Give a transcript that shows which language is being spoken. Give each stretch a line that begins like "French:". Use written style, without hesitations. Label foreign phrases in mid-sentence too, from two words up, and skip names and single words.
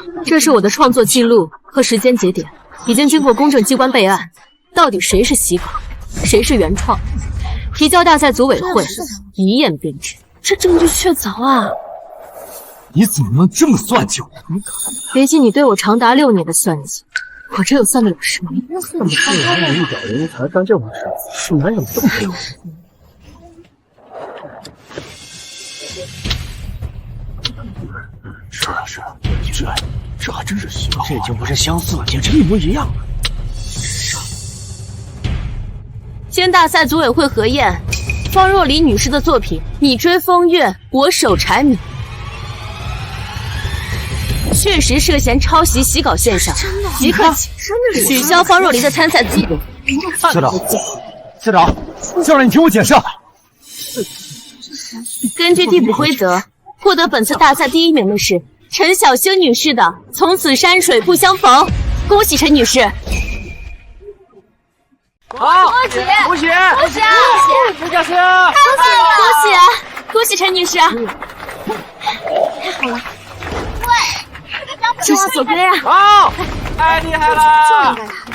Chinese: 這是我的創作記錄和時間節點，已經經過公正機關備案，到底誰是洗稿，誰是原創，提交大賽組委會一驗便知。這證據確鑿啊！你怎麼能這麼算計我？比起你對我長達6年的算計，我這又算得了什麼？這麼自然的一表人才幹這種事，是哪有这麼溜？是，这還真是洗稿，這已經不是相似了，簡直一模一樣了。經大賽組委會核驗，方若離女士的作品《你追風月，我守柴米》確實涉嫌抄襲洗稿現象，即刻取消方若離的參賽資格。校長，校長，你聽我解釋。根據遞補規則，獲得本次大賽第1 名的是陳小星女士的《從此山水不相逢》，恭喜陳女士！好，恭喜！恭喜！恭喜！陈小星！恭喜陈女士！太好了！这是左哥呀！好，太厲害了！就应該他。